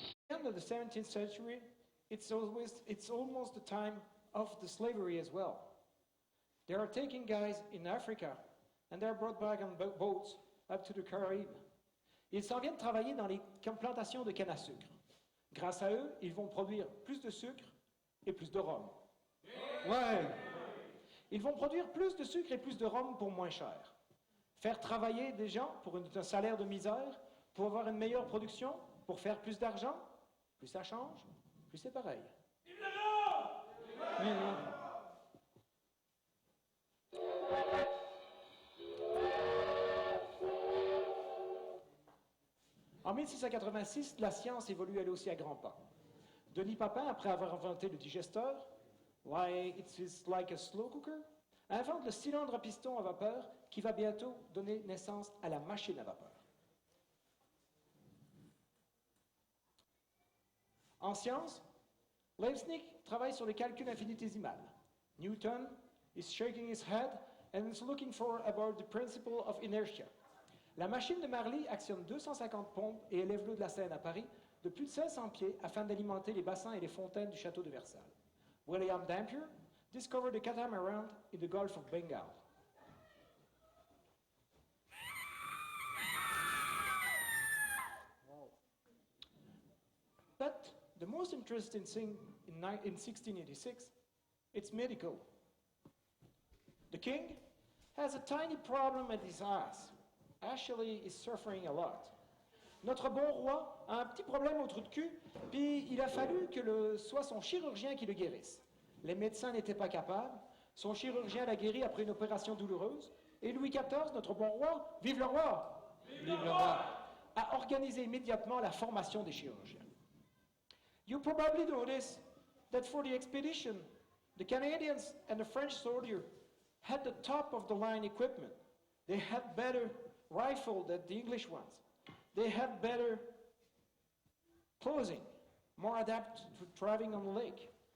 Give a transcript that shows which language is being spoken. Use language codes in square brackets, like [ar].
[en] At the end of the 17th century, it's almost the time of the slavery as well. They are taking guys in Africa and they're brought back on boats up to the Caribbean. [fr] Ils s'en viennent travailler dans les plantations de canne à sucre. Grâce à eux, ils vont produire plus de sucre et plus de rhum. Ouais! Ils vont produire plus de sucre et plus de rhum pour moins cher. Faire travailler des gens pour un salaire de misère, pour avoir une meilleure production, pour faire plus d'argent, plus ça change, plus c'est pareil. Vive le rhum! En 1686, la science évolue elle aussi à grands pas. Denis Papin, après avoir inventé le digesteur, [en] it's like a slow cooker, [fr] invente le cylindre à piston à vapeur qui va bientôt donner naissance à la machine à vapeur. En science, Leibniz travaille sur les calculs infinitésimales. [en] Newton is shaking his head and is looking for about the principle of inertia. [fr] La machine de Marly actionne 250 pompes et élève l'eau de la Seine à Paris de plus de 500 pieds afin d'alimenter les bassins et les fontaines du château de Versailles. [en] William Dampier discovered the catamaran in the Gulf of Bengal. But the most interesting thing in 1686, it's medical. The king has a tiny problem at his eyes. Actually, he's suffering a lot. [fr] Notre bon roi a un petit problème au trou de cul, puis il a fallu que soit son chirurgien qui le guérisse. Les médecins n'étaient pas capables. Son chirurgien l'a guéri après une opération douloureuse. Et Louis XIV, notre bon roi, vive le roi! Vive le roi! A organisé immédiatement la formation des chirurgiens. [en] You probably noticed that for the expedition, the Canadians and the French soldier had the top of the line equipment. They had better rifle than the English ones. They had better clothing, more adapted to driving on the lake.